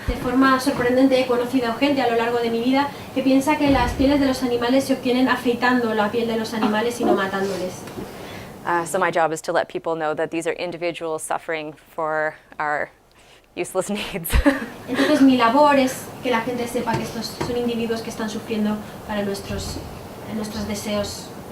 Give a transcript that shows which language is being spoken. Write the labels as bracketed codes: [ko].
[es] De forma sorprendente he conocido gente a lo largo de mi vida que piensa que las pieles de los animales se obtienen afeitando la piel de los animales y no matándoles. [en] So my job is to let people know that these are individuals suffering for our useless needs. [es] Entonces mi labor es que la gente sepa que estos son individuos que están sufriendo para nuestros deseos.